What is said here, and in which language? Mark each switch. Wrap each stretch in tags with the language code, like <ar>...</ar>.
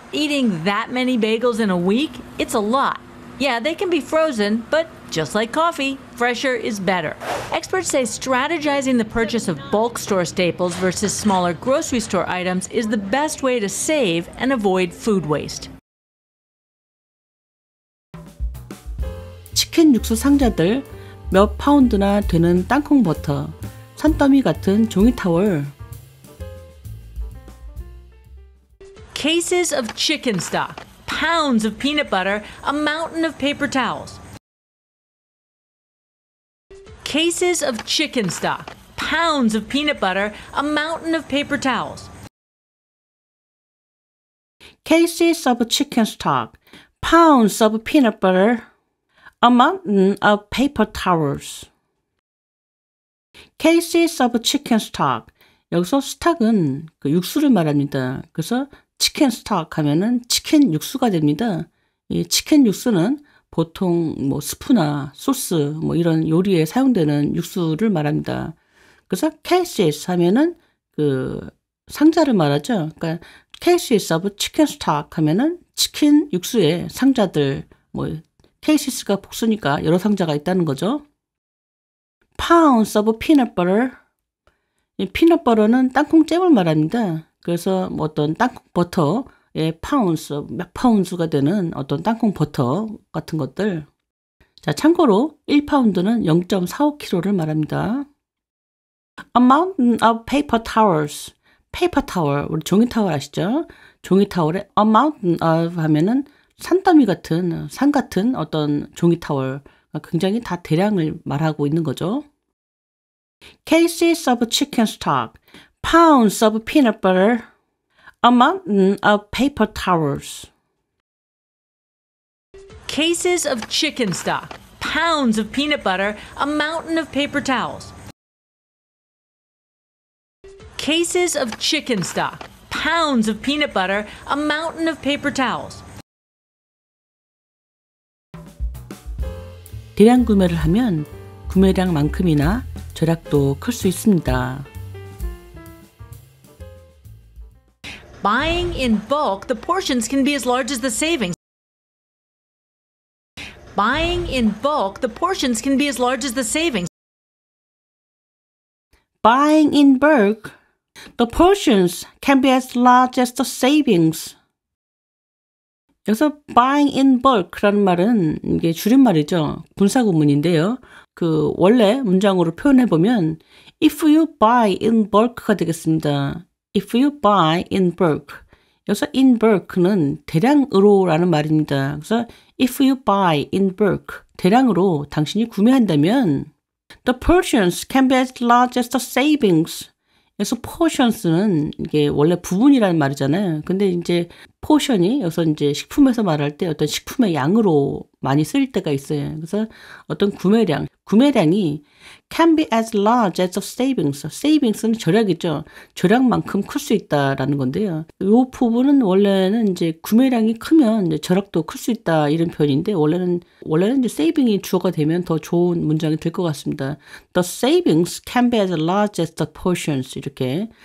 <en>Eating that many bagels in a week? It's a lot. Yeah, they can be frozen, but just like coffee, fresher is better. Experts say strategizing the purchase of bulk store staples versus smaller grocery store items is the best way to save and avoid food waste.</en> <ko>치킨 육수 상자들, 몇 파운드나 되는 땅콩 버터, 산더미 같은 종이 타월.</ko> <en>Cases of chicken stock, pounds of peanut butter, a mountain of paper towels. Cases of chicken stock, pounds of peanut butter, a mountain of paper towels. Cases of chicken stock, pounds of peanut butter, a mountain of paper towels. Cases of chicken stock.</en> <ko>여기서 스탁은 그 육수를 말합니다. 그래서 치킨 스톡 하면은 치킨 육수가 됩니다. 이 치킨 육수는 보통 뭐 스프나 소스 뭐 이런 요리에 사용되는 육수를 말합니다. 그래서 cases 하면은 그 상자를 말하죠. 그러니까</ko> <en>cases of chicken stock</en> <ko>하면은 치킨 육수의 상자들, 뭐 cases가 복수니까 여러 상자가 있다는 거죠.</ko> <en>pounds of peanut butter.</en> <ko>이 peanut butter는 땅콩잼을 말합니다. 그래서 뭐 어떤 땅콩 버터의 파운스, 몇 파운스가 되는 어떤 땅콩 버터 같은 것들. 자, 참고로 1파운드는 0.45kg를 말합니다.</ko> <en>A mountain of paper towels.</en> <ko>paper towel, 우리 종이 타월 아시죠? 종이 타월에</ko> <en>a mountain of</en> <ko>하면은 산더미 같은, 산 같은 어떤 종이 타월. 굉장히 다 대량을 말하고 있는 거죠.</ko> <en>Cases of chicken stock. Pounds of peanut butter, a mountain of paper towels. Cases of chicken stock, pounds of peanut butter, a mountain of paper towels. Cases of chicken stock, pounds of peanut butter, a mountain of paper towels.</en> <ko>대량 구매를 하면 구매량만큼이나 절약도 클 수 있습니다.</ko> <en>Buying in bulk, the portions can be as large as the savings. Buying in bulk, the portions can be as large as the savings. Buying in bulk, the portions can be as large as the savings.</en> <ko>여기서</ko> <en>buying in bulk</en> <ko>라는 말은 이게 줄임말이죠. 분사구문인데요. 그 원래 문장으로 표현해보면</ko> <en>if you buy in bulk</en> <ko>가 되겠습니다.</ko> <en>If you buy in bulk.</en> <ko>여기서 in bulk는 대량으로라는 말입니다. 그래서</ko> <en>if you buy in bulk,</en> <ko>대량으로 당신이 구매한다면</ko> <en>the portions can be as large as the savings.</en> <ko>그래서 portions는 이게 원래 부분이라는 말이잖아요. 근데 이제 포션이 여기서 이제 식품에서 말할 때 어떤 식품의 양으로 많이 쓰일 때가 있어요. 그래서 어떤 구매량이</ko> <en>can be as large as the savings.</en> <ko>savings는 절약이죠. 절약만큼 클 수 있다라는 건데요. 이 부분은 원래는 이제 구매량이 크면 이제 절약도 클 수 있다 이런 표현인데 원래는 이제 saving이 주어가 되면 더 좋은 문장이 될 것 같습니다.</ko> <en>The savings can be as large as the portions</en> <ko>이렇게.</ko>